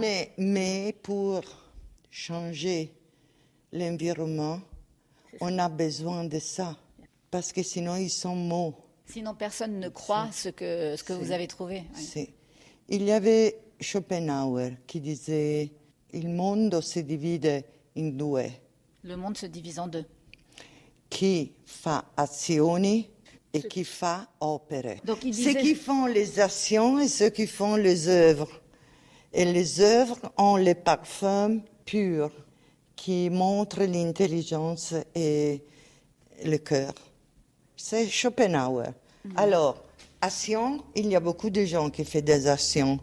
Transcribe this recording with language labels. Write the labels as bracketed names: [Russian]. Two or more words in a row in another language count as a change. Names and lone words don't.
[French] Mais pour changer l'environnement, on a besoin de ça. Parce que sinon, ils sont morts. Sinon, personne ne croit ce que vous avez trouvé. Oui. Il y avait Schopenhauer qui disait « [Italian] Il mondo si divide in due ». [French] Le monde se divise en deux. [Italian] Chi fa azioni et qui fa opere. [French] Donc, Ceux qui font les actions et ceux qui font les œuvres. Et les œuvres ont les parfums purs qui montrent l'intelligence et le cœur. C'est Schopenhauer. Alors, action, il y a beaucoup de gens qui font des actions.